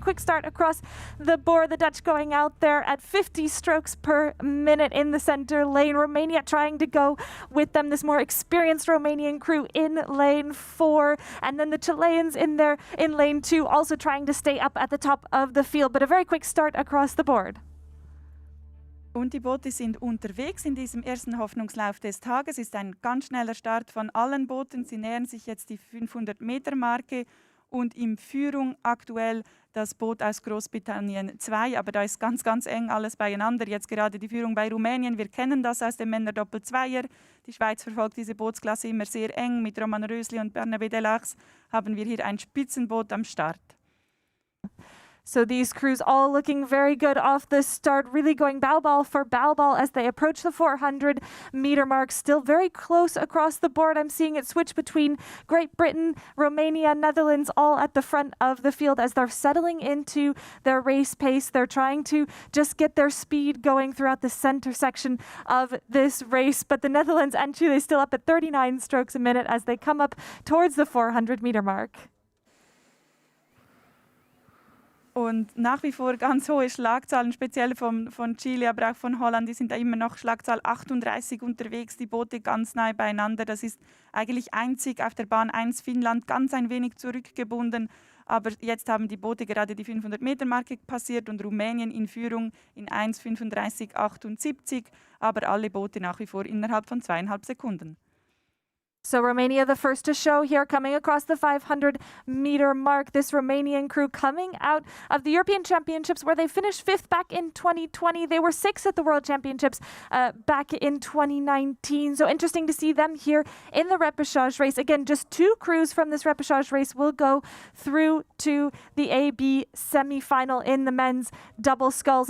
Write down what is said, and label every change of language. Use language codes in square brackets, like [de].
[en] Quick start across the board. The Dutch going out there at 50 strokes per minute in the center lane. Romania trying to go with them, this more experienced Romanian crew in lane 4. And then the Chileans in there in lane 2, also trying to stay up at the top of the field. But a very quick start across the board. [de] Und die Boote sind unterwegs in diesem ersten Hoffnungslauf des Tages. Ist ein ganz schneller Start von allen Booten. Sie nähern sich jetzt die 500-Meter-Marke und in Führung aktuell das Boot aus Großbritannien 2. Aber da ist ganz, ganz eng alles beieinander. Jetzt gerade die Führung bei Rumänien. Wir kennen das aus dem Männer-Doppel-Zweier. Die Schweiz verfolgt diese Bootsklasse immer sehr eng. Mit Roman Rösli und Bernabé Delachs haben wir hier ein Spitzenboot am Start. [en] So these crews all looking very good off the start, really going bow ball for bow ball as they approach the 400-meter mark. Still very close across the board. I'm seeing it switch between Great Britain, Romania, Netherlands, all at the front of the field as they're settling into their race pace. They're trying to just get their speed going throughout the center section of this race. But the Netherlands and Chile still up at 39 strokes a minute as they come up towards the 400-meter mark. [de] Und nach wie vor ganz hohe Schlagzahlen, speziell von Chile, aber auch von Holland. Die sind da immer noch Schlagzahl 38 unterwegs, die Boote ganz nahe beieinander. Das ist eigentlich einzig auf der Bahn 1 Finnland, ganz ein wenig zurückgebunden. Aber jetzt haben die Boote gerade die 500-Meter-Marke passiert und Rumänien in Führung in 1,35,78. Aber alle Boote nach wie vor innerhalb von 2,5 Sekunden. [en] So Romania, the first to show here, coming across the 500-meter mark. This Romanian crew coming out of the European Championships where they finished 5th back in 2020. They were 6th at the World Championships back in 2019. So interesting to see them here in the repechage race. Again, just 2 crews from this repechage race will go through to the AB semi-final in the men's double sculls.